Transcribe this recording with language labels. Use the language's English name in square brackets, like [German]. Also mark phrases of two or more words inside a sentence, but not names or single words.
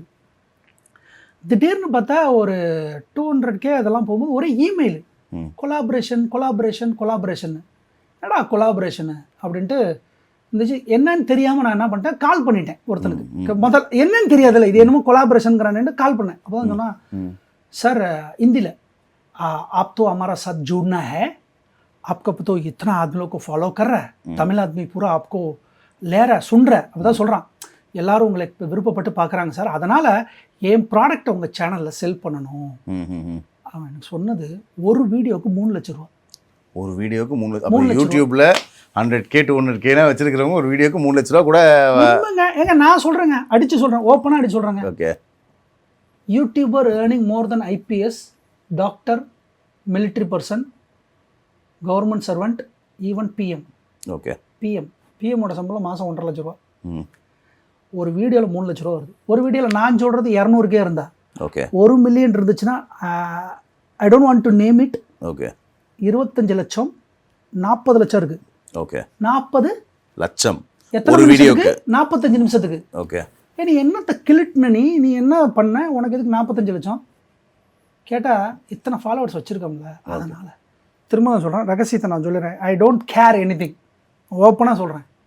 [Tamil] திடீர்னு பார்த்தா ஒரு 200K அதெல்லாம் போகும்போது ஒரே இமெயில், கொலாபரேஷன். என்னடா கொலாபரேஷனு அப்படின்ட்டு இருந்துச்சு. என்னன்னு தெரியாமல் நான் என்ன பண்ணிட்டேன், கால் பண்ணிட்டேன் ஒருத்தனுக்கு. முதல்ல என்னன்னு தெரியாதுல்ல, இது என்னமோ கொலாபரேஷனுங்கிறானு கால் பண்ணேன். அப்போ தான் சொன்னா, [Hindi] सर हिंदी ले आप तो हमारा साथ जुड़ना है, आपका तो इतना आदमी लोग को फॉलो कर रहा है, तमिल आदमी पूरा आपको ले रहा है, सुन रहा है. [Tamil] அப்பதான் சொல்கிறான், எல்லாரும் உங்களை விருப்பப்பட்டு பார்க்குறாங்க சார், அதனால் என் ப்ராடக்டை உங்கள் சேனலில் செல் பண்ணணும். அவன் எனக்கு சொன்னது ஒரு வீடியோவுக்கு 3 லட்ச ரூபா. ஒரு வீடியோவுக்கு 3 லட்சம். யூடியூப்பில் 100K 200K வச்சிருக்கிறவங்க ஒரு வீடியோக்கு 3 லட்ச ரூபா கூட. ஏங்க நான் சொல்கிறேங்க, அடித்து சொல்கிறேன், ஓப்பனாக அடிச்சு சொல்கிறேங்க. ஓகே. [English] YouTuber earning more than IPS, doctor, military person, government servant, even PM. ஓகே. [Tamil] PM ஓட சம்பளம் மாதம் 1.5 லட்ச ரூபா. ஒரு வீடியோவில் 3 லட்ச ரூபா வருது. ஒரு வீடியோவில் நான் சொல்கிறது 200K இருந்தா, ஓகே, 1 மில்லியன் இருந்துச்சுன்னா, [English] I don't want to name it. [Tamil] ஓகே. 25 லட்சம் 40 லட்சம் இருக்குது. ஓகே. 40 லட்சம் எத்தனை வீடியோக்கு? 45 நிமிஷத்துக்கு. ஓகே. நீ என்னத்தை கிளிட்ன, நீ என்ன பண்ண, உனக்கு எதுக்கு 45 லட்சம் கேட்டால் இத்தனை ஃபாலோவர்ஸ் வச்சுருக்கோம்ல. அதனால் திரும்ப நான் சொல்கிறேன், ரகசியத்தை நான் சொல்லிடுறேன், [English] I don't care anything, [Tamil] ஓப்பனாக சொல்கிறேன்.